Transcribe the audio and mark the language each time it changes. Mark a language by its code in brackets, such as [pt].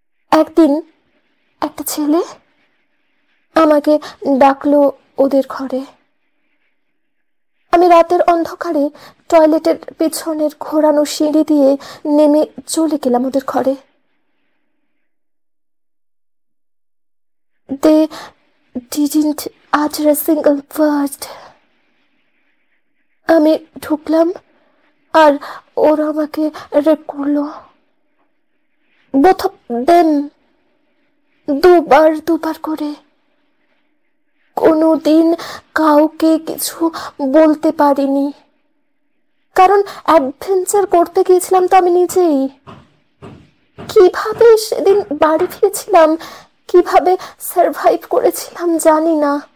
[bn] একদিন একটা ছেলে আমাকে ডাকলো ওদের ঘরে। আমি রাতের অন্ধকারে টয়লেটের পেছনের ঘোরানো সিঁড়ি দিয়ে নেমে চলে গেলাম ওদের ঘরে। [en] They didn't utter a single word. [bn] আমি ঢুকলাম আর ওরা আমাকে রেপ করলো। [en] Both of them, [bn] দুবার করে। কোনোদিন কাউকে কিছু বলতে পারিনি, কারণ অ্যাডভেঞ্চার করতে গিয়েছিলাম তো আমি নিজেই। কিভাবে সেদিন বাড়ি ফিরেছিলাম, কিভাবে সারভাইভ করেছিলাম জানি না।